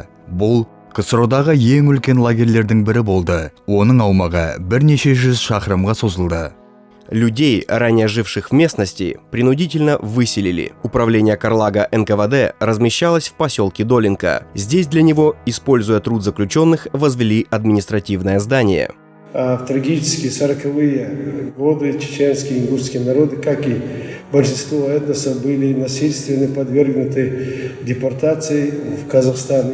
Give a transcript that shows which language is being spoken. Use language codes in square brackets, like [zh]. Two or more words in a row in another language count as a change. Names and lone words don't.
[kk] Бұл КСРО-дағы ең үлкен лагерлердің бірі болды. Оның аумағы бірнеше жүз шақырымға созылды. [ru] Людей, ранее живших в местности, принудительно выселили. Управление Карлага НКВД размещалось в поселке Долинка. Здесь для него, используя труд заключенных, возвели административное здание. В трагические 40-е годы чеченские и ингушские народы, как и большинство этносов, были насильственно подвергнуты депортации в Казахстан.